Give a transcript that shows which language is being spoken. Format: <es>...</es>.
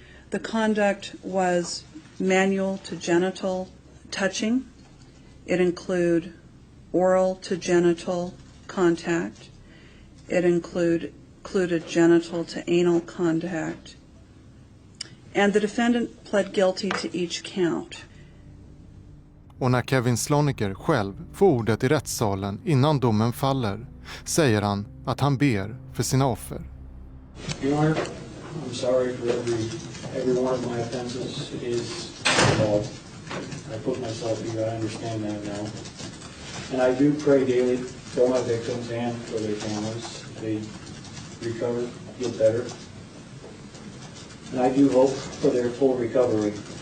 <en>The conduct was manual to genital touching. It included oral to genital contact. It included genital to anal contact. And the defendant pled guilty to each count.</en> <sv>Och när Kevin Sloniker själv får ordet i rättssalen innan domen faller säger han att han ber för sina offer.</sv> <en>Your Honor, I'm sorry for every one of my offenses. It is involved. I put myself through that. I understand that now. And I do pray daily for my victims and for their families. They recover, get better. And I do hope for their full recovery.</en>